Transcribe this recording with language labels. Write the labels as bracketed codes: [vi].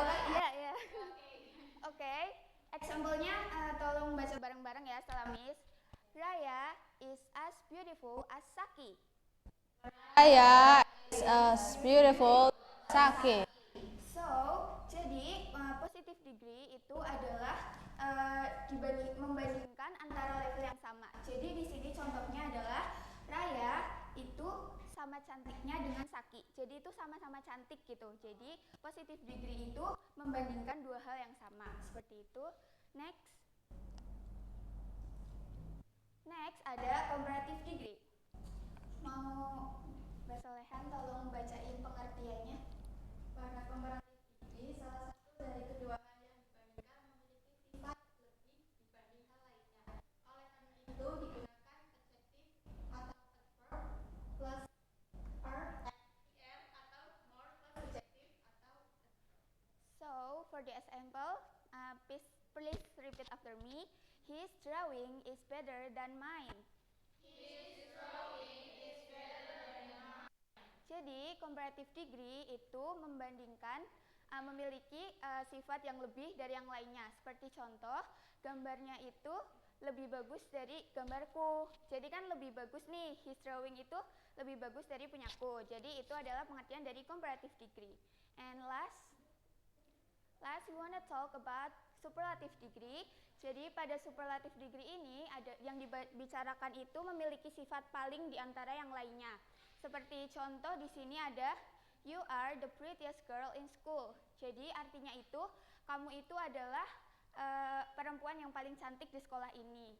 [id] Iya. Oke. Example-nya tolong baca bareng-bareng ya setelah Miss. [en] Raya is as beautiful as Saki. Raya is as beautiful Saki. [id] So, jadi positive degree itu adalah membandingkan antara level yang sama. Jadi di sini contohnya adalah Raya itu sama cantiknya dengan Saki. Jadi itu sama-sama cantik gitu. Jadi positive degree itu membandingkan 2 hal yang sama. Seperti itu. Next. Next ada comparative degree. Mau Mbak Solehan tolong bacain pengertiannya. Pada comparative degree, salah satu dari kedua hal yang dibandingkan memiliki sifat lebih dibanding hal lainnya. Oleh karena itu digunakan adjektif atau adverb plus er atau more plus adjektif atau [en] So, for the example, please repeat after me. His drawing is better than mine. [id] Jadi, comparative degree itu membandingkan memiliki sifat yang lebih dari yang lainnya. Seperti contoh, gambarnya itu lebih bagus dari gambarku. Jadi kan lebih bagus nih, [en] his drawing [id] itu lebih bagus dari punyaku. Jadi itu adalah pengertian dari comparative degree. [en] And last we wanna talk about superlative degree. [id] Jadi pada superlative degree ini ada yang dibicarakan itu memiliki sifat paling di antara yang lainnya. Seperti contoh di sini ada [en] you are the prettiest girl in school. [id] Jadi artinya itu kamu itu adalah perempuan yang paling cantik di sekolah ini.